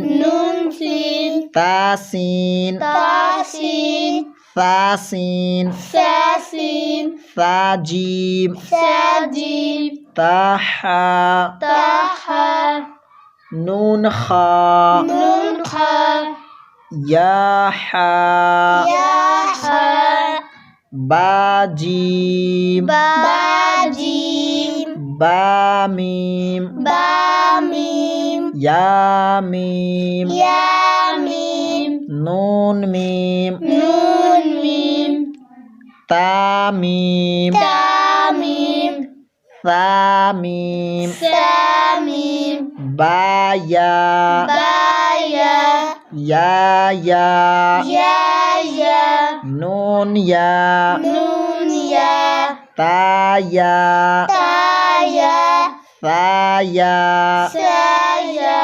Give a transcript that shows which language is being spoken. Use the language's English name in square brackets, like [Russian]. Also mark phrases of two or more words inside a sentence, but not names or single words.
[Arabic] نون سين تا سين تا سين ثا سين ثا سين ثا جيم ثا جيم تا حا تا حا نون خا نون خا يا حا يا حا با جيم با جيم با ميم با ميم يا ميم يا ميم نون ميم نون ميم تا ميم تا ميم ثا ميم ثا ميم با يا با يا يا يا يا نون يا نون يا تا يا تا يا ثا يا ثا يا